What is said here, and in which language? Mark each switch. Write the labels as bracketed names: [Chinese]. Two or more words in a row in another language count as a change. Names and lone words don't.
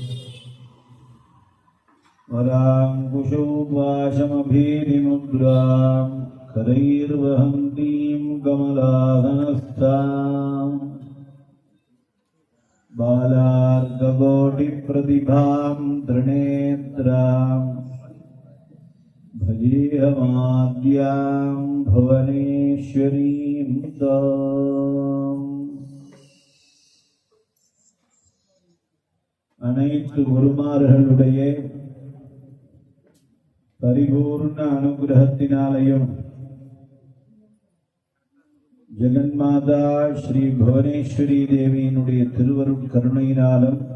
[Sanskrit] वराङ्कुशोपाशमभीतिमुद्रां करैर्वहन्तीं कमलासनस्थां बालार्ककोटिप्रतिभां त्रिनेत्रां भजेऽहमाद्यां भुवनेश्वरीं ताम्। [Tamil] அனைத்து குருமார்களுடைய பரிபூர்ண அனுகிரகத்தினாலையும் ஜெகன்மாதா ஸ்ரீ புவனேஸ்வரி தேவியினுடைய திருவருட் கருணையினாலும்